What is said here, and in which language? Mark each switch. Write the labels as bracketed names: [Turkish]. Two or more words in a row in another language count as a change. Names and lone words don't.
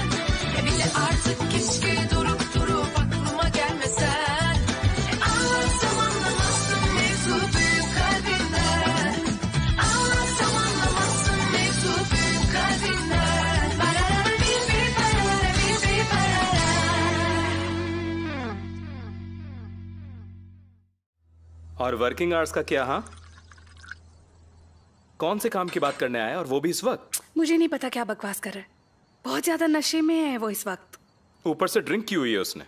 [Turkish] Bir de artık keşke durup durup aklıma gelmesen. Anlatsam anlamazsın mevzu büyük kalbinden. Anlatsam anlamazsın mevzu büyük kalbinden. Barara bir barara bir barara. [Hindi] और [English] working hours [Hindi] का क्या? हाँ, कौन से काम की बात करने आया और वो भी इस वक्त? मुझे नहीं पता क्या बकवास कर रहा है, बहुत ज्यादा नशे में है वो इस वक्त। ऊपर से ड्रिंक की हुई है उसने।